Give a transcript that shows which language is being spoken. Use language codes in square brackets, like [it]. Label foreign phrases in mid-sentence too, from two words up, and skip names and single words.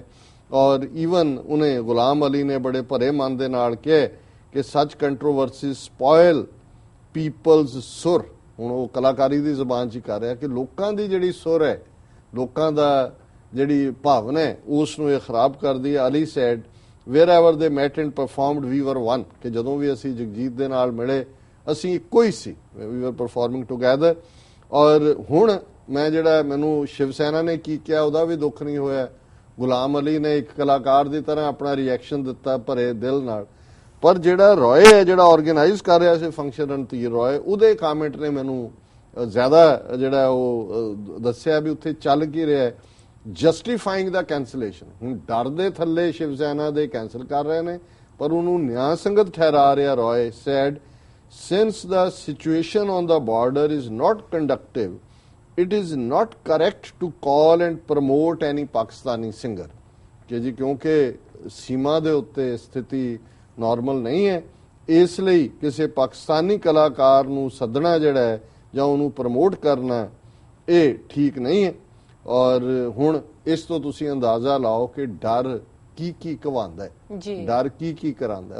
[pa] ਔਰ ਈਵਨ ਉਹਨੇ ਗੁਲਾਮ ਅਲੀ ਨੇ ਬੜੇ ਭਰੇ ਮਨ ਦੇ ਨਾਲ ਕਿਹਾ ਕਿ [en] such controversy spoil peoples [pa] ਸੁਰ। ਹੁਣ ਉਹ ਕਲਾਕਾਰੀ ਦੀ ਜ਼ੁਬਾਨ 'ਚ ਹੀ ਕਰ ਰਿਹਾ ਕਿ ਲੋਕਾਂ ਦੀ ਜਿਹੜੀ ਸੁਰ ਹੈ, ਲੋਕਾਂ ਦਾ ਜਿਹੜੀ ਭਾਵਨਾ ਹੈ, ਉਸ ਨੂੰ ਇਹ ਖਰਾਬ ਕਰਦੀ ਹੈ। [en] ਅਲੀ ਸੈਡ wherever they met and performed we were one, [pa] ਕਿ ਜਦੋਂ ਵੀ ਅਸੀਂ ਜਗਜੀਤ ਦੇ ਨਾਲ ਮਿਲੇ ਅਸੀਂ ਇੱਕੋ ਹੀ ਸੀ, [en] we were performing together। [pa] ਔਰ ਹੁਣ ਮੈਂ ਜਿਹੜਾ ਮੈਨੂੰ ਸ਼ਿਵ ਸੈਨਾ ਨੇ ਕੀ ਕਿਹਾ ਉਹਦਾ ਵੀ ਦੁੱਖ ਨਹੀਂ ਹੋਇਆ। ਗੁਲਾਮ ਅਲੀ ਨੇ ਇੱਕ ਕਲਾਕਾਰ ਦੀ ਤਰ੍ਹਾਂ ਆਪਣਾ ਰਿਐਕਸ਼ਨ ਦਿੱਤਾ ਭਰੇ ਦਿਲ ਨਾਲ, ਪਰ ਜਿਹੜਾ ਰॉय ਹੈ ਜਿਹੜਾ ਆਰਗੇਨਾਈਜ਼ ਕਰ ਰਿਹਾ ਸੀ ਫੰਕਸ਼ਨ ਰਣਧੀਰ ਰॉय, ਉਹਦੇ ਕਾਮੈਂਟ ਨੇ ਮੈਨੂੰ ਜ਼ਿਆਦਾ ਜਿਹੜਾ ਉਹ ਦੱਸਿਆ ਵੀ ਉੱਥੇ ਚੱਲ ਕੀ ਰਿਹਾ ਹੈ, [en] justifying the cancellation. [pa] ਹੁਣ ਡਰ ਦੇ ਥੱਲੇ ਸ਼ਿਵ ਸੈਨਾ ਦੇ ਕੈਂਸਲ ਕਰ ਰਹੇ ਨੇ ਪਰ ਉਹਨੂੰ ਨਿਆਂ ਸੰਗਤ ਠਹਿਰਾ ਰਿਹਾ। [en] ਰॉय ਸੈਡ since the situation on the border is not conducive, it is not correct to call and promote any Pakistani singer, [pa] ਕਿ ਜੀ ਕਿਉਂਕਿ ਸੀਮਾ ਦੇ ਉੱਤੇ ਸਥਿਤੀ ਨਾਰਮਲ ਨਹੀਂ ਹੈ, ਇਸ ਲਈ ਕਿਸੇ ਪਾਕਿਸਤਾਨੀ ਕਲਾਕਾਰ ਨੂੰ ਸੱਦਣਾ ਜਿਹੜਾ ਹੈ ਜਾਂ ਉਹਨੂੰ ਪ੍ਰਮੋਟ ਕਰਨਾ ਇਹ ਠੀਕ ਨਹੀਂ ਹੈ। ਔਰ ਹੁਣ ਇਸ ਤੋਂ ਤੁਸੀਂ ਅੰਦਾਜ਼ਾ ਲਾਓ ਕਿ ਡਰ ਕੀ ਕਵਾਉਂਦਾ ਹੈ, ਡਰ ਕੀ ਕਰਾਉਂਦਾ ਹੈ।